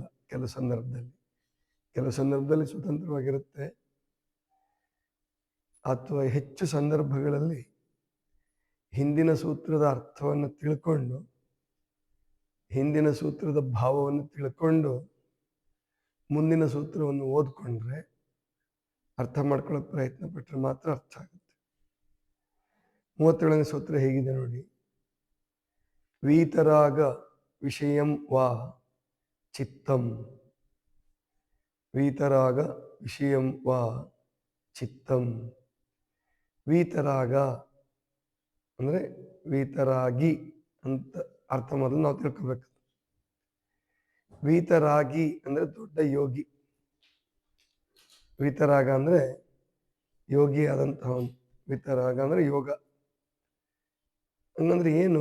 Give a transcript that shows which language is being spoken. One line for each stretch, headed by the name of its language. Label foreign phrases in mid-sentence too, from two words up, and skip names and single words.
Kannada: ಕೆಲವು ಸಂದರ್ಭದಲ್ಲಿ ಸ್ವತಂತ್ರವಾಗಿರುತ್ತೆ, ಅಥವಾ ಹೆಚ್ಚು ಸಂದರ್ಭಗಳಲ್ಲಿ ಹಿಂದಿನ ಸೂತ್ರದ ಅರ್ಥವನ್ನು ತಿಳ್ಕೊಂಡು, ಹಿಂದಿನ ಸೂತ್ರದ ಭಾವವನ್ನು ತಿಳ್ಕೊಂಡು ಮುಂದಿನ ಸೂತ್ರವನ್ನು ಓದ್ಕೊಂಡ್ರೆ, ಅರ್ಥ ಮಾಡ್ಕೊಳ್ಳೋಕೆ ಪ್ರಯತ್ನ ಪಟ್ಟರೆ ಮಾತ್ರ ಅರ್ಥ ಆಗುತ್ತೆ. 37ನೇ ಸೂತ್ರ ಹೇಗಿದೆ ನೋಡಿ.
Sanskrit: ವೀತರಾಗ ವಿಷಯಂ ವಾ ಚಿತ್ತಂ. ವೀತರಾಗ ವಿಷಯಂ ವಾ ಚಿತ್ತಂ.
Kannada: ವೀತರಾಗ ಅಂದರೆ ವೀತರಾಗಿ ಅಂತ ಅರ್ಥ ಮೊದಲು ನಾವು ತಿಳ್ಕೊಬೇಕು. ವೀತರಾಗಿ ಅಂದರೆ ದೊಡ್ಡ ಯೋಗಿ. ವೀತರಾಗ ಅಂದರೆ ಯೋಗಿ ಆದಂತಹ. ವೀತರಾಗ ಅಂದರೆ ಯೋಗ. ಹಂಗಂದ್ರೆ ಏನು?